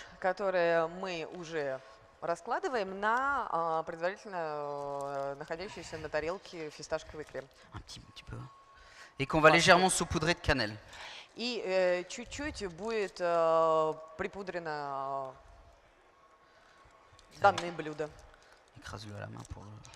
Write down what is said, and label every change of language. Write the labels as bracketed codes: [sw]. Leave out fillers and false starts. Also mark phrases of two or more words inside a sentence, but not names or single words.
[ru] которые мы уже раскладываем на предварительно находящийся на тарелке фисташковый крем. [fr] Un petit peu. Et qu'on va légèrement saupoudrer de cannelle. [ru] И чуть-чуть будет припудрено данное блюдо. [fr] Écrase-le à la main pour le...